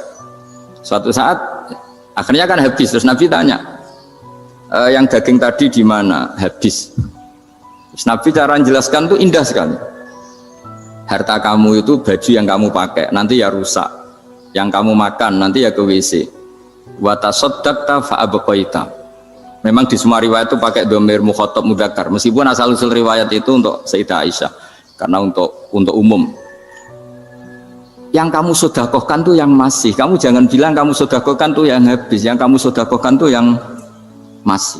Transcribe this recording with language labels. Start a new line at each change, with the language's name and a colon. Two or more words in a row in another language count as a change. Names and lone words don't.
Indonesian: Suatu saat akhirnya kan habis, terus Nabi tanya, yang daging tadi di mana? Habis. Terus Nabi cara menjelaskan itu indah sekali. Harta kamu itu baju yang kamu pakai nanti ya rusak, yang kamu makan nanti ya ke WC.
Arabic: وتصدقت فأبقيت.
Indonesian: Memang di semua riwayat itu pakai
Arabic: ضمير مخاطب مذكر,
Indonesian: meskipun asal usul riwayat itu untuk Sayyidah Aisyah karena untuk umum. Yang kamu sodakohkan tuh yang masih, kamu jangan bilang kamu sodakohkan tuh yang habis, yang kamu sodakohkan tuh yang masih.